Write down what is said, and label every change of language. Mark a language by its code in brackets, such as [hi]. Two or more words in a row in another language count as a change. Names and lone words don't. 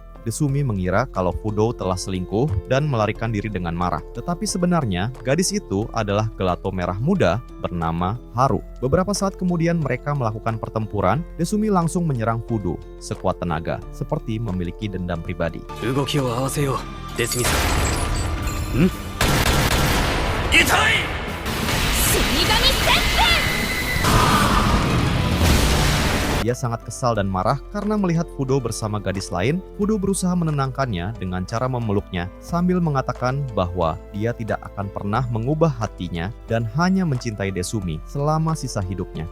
[id] Desumi mengira kalau Fudo telah selingkuh dan melarikan diri dengan marah. Tetapi sebenarnya gadis itu adalah Gelato merah muda bernama Haru. Beberapa saat kemudian mereka melakukan pertempuran. Desumi langsung menyerang Fudo sekuat tenaga, seperti memiliki dendam pribadi. [ja] 動きを合わせよう。デスミさん。ん？痛い！死神宣言。 [id] Dia sangat kesal dan marah karena melihat Fudo bersama gadis lain. Fudo berusaha menenangkannya dengan cara memeluknya sambil mengatakan bahwa dia tidak akan pernah mengubah hatinya dan hanya mencintai Desumi selama sisa hidupnya.